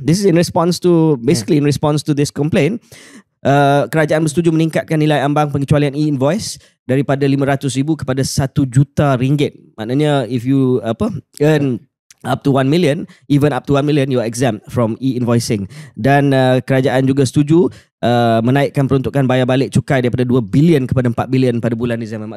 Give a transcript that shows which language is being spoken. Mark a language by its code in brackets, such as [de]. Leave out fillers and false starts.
[en] This is in response to, basically in response to this complaint. [ms] Kerajaan bersetuju meningkatkan nilai ambang pengecualian e-invoice daripada RM500,000 kepada RM1 juta. [en] Maknanya if you earn up to 1 million, even up to 1 million, you are exempt from e-invoicing. [ms] Dan kerajaan juga setuju menaikkan peruntukan bayar balik cukai daripada 2 bilion kepada 4 bilion pada bulan Disember.